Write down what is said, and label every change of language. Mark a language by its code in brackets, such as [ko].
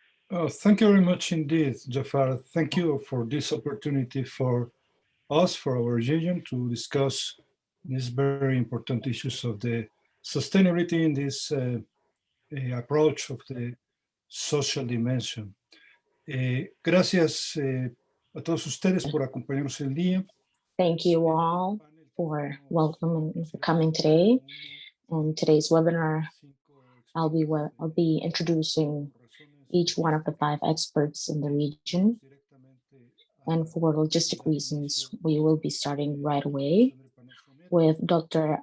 [en] Thank you very much indeed, Jafar. Thank you for this opportunity for us, for our region, to discuss these very important issues of the sustainability in this approach of the social dimension. [es] Gracias a todos ustedes por acompañarnos el día. [en] Thank you all for welcoming and for coming today. In today's webinar, I'll be introducing each one of the 5 experts in the region. And for logistic reasons, we will be starting right away with Dr.